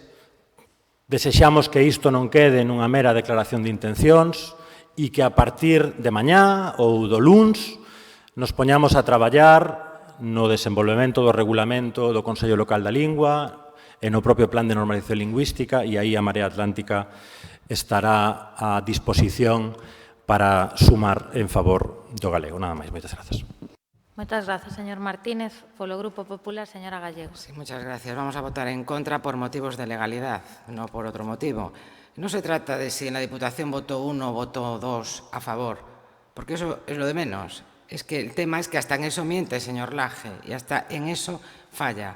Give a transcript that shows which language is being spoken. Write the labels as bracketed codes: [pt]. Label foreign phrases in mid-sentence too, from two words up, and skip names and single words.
[gl] Desexamos que isto non quede nunha mera declaración de intencións e que a partir de mañá ou do luns nos poñamos a traballar no desenvolvemento do regulamento do Consello Local da Lingua e no propio Plan de Normalización Lingüística, e aí a Marea Atlántica estará a disposición para sumar en favor do galego. Nada máis, moitas grazas. Moitas grazas, señor Martínez. Polo Grupo Popular, señora Gallego. [es] Sí, muchas gracias. Vamos a votar en contra por motivos de legalidad, no por otro motivo. No se trata de si en la Diputación votó 1 o votó 2 a favor, porque eso es lo de menos. Es que el tema es que hasta en eso miente, señor Laje, y hasta en eso falla.